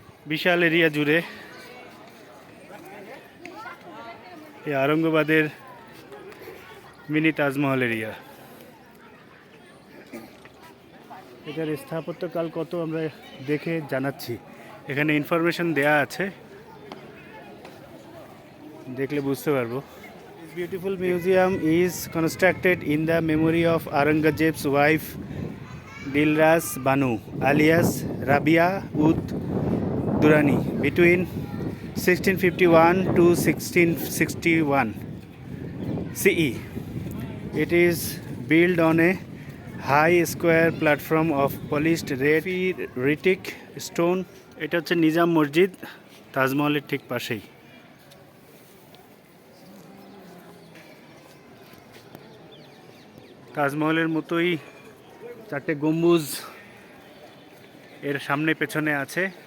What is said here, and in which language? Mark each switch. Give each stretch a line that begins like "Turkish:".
Bangla: বিশাল area জুড়ে এই আরঙ্গবাদের mini Taj Mahal area. এটার স্থাপত্যকাল কত আমরা দেখে জানাচ্ছি। এখানে ইনফরমেশন দেয়া আছে, দেখলে বুঝতে পারবো।
English: This beautiful museum is constructed in the memory of Aurangzeb's wife Dilras Banu alias Rabia ud Durrani between 1651 to 1661 CE. It is built on a high square platform of polished red Ritic stone.
Bangla: এটা হচ্ছে নিজাম মসজিদ, তাজমহলের ঠিক পাশেই। তাজমহলের মতোই 4টে গম্বুজ এর সামনে পেছনে আছে।